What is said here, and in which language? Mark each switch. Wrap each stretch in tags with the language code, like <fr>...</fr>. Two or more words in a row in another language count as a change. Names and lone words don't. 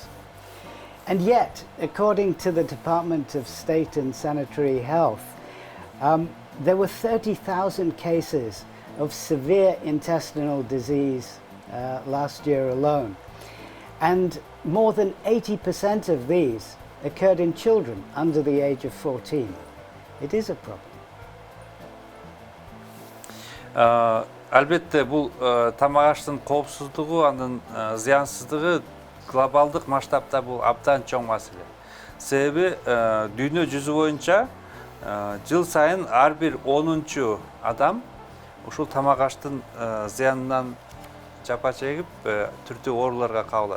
<en>And yet, according to the Department of State and Sanitary Health, there were 30,000 cases of severe intestinal disease last year alone. And more than 80% of these occurred in children under the age of 14. It is a problem.</en> <ky>Албетте бул тамак аштын коопсуздугу, анын зыянсыздыгы глобалдык масштабта бул абдан чоң маселе. Себеби дүйнө жүзү боюнча жыл сайын ар бир 10-чу адам ушул тамак аштын зыянынан жапа чегип түрдүү ооруларга кабылат.</ky>